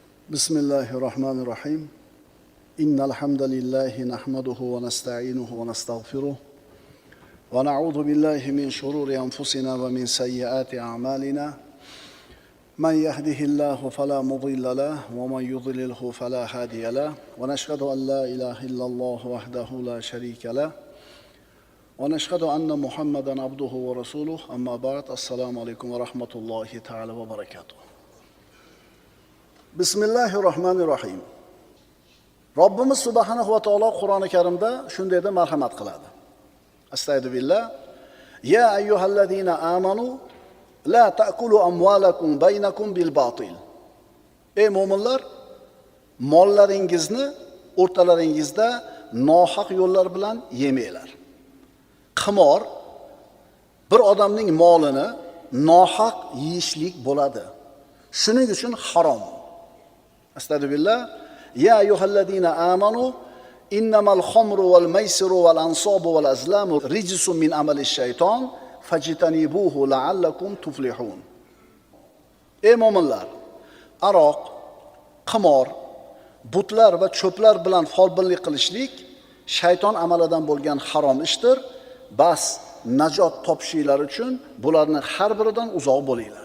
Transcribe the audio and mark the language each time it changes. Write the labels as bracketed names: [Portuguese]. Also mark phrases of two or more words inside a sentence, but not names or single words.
[Arabic] بسم الله الرحمن الرحيم إن الحمد لله نحمده ونستعينه ونستغفره ونعوذ بالله من شرور أنفسنا ومن سيئات أعمالنا من يهده الله فلا مضل له ومن يضلله فلا هادي له ونشهد أن لا إله إلا الله وحده لا شريك له ونشهد أن محمدا عبده ورسوله أما بعد السلام عليكم ورحمة الله تعالى وبركاته. بسم الله الرحمن الرحيم. [Uzbek] Robbimiz [Arabic] سبحانه وتعالى [Uzbek] Qur'oni Karimda shunday deb marhamat qiladi. [Arabic] أستغفر الله. يا أيها الذين آمنوا لا تأكلوا أموالكم بينكم بالباطل. [Uzbek] Ey mu'minlar, mollaringizni o'rtalaringizda nohaq yo'llar bilan yemanglar. Qimor bir odamning molini nohaq yeyishlik bo'ladi. Shuning uchun harom. [Arabic] أستغفر الله. يا أيها الذين آمنوا إنما الخمر والميسر والأنصاب والأزلام رجس من عمل الشيطان فاجتنبوه لعلكم تفلحون. [Uzbek] Ey mu'minlar, aroq, qimor, butlar va cho'plar bilan folbinlik qilishlik shayton amalidan bo'lgan harom ishdir. Bas najot topishinglar uchun bularni har biridan uzoq bo'linglar.